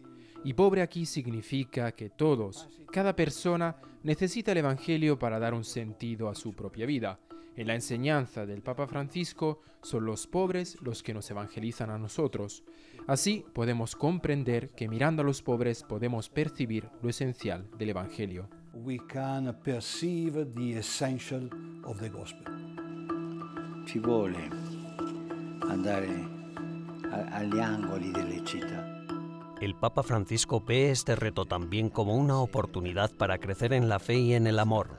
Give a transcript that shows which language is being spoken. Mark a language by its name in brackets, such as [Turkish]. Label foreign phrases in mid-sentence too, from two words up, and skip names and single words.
[Spanish] Y pobre aquí significa que todos, cada persona, necesita el Evangelio para dar un sentido a su propia vida. En la enseñanza del Papa Francisco, son los pobres los que nos evangelizan a nosotros. Así podemos comprender que mirando a los pobres podemos percibir lo esencial del Evangelio. [Italian] Ci vuole andare agli angoli delle città. [Spanish] El Papa Francisco ve este reto también como una oportunidad para crecer en la fe y en el amor.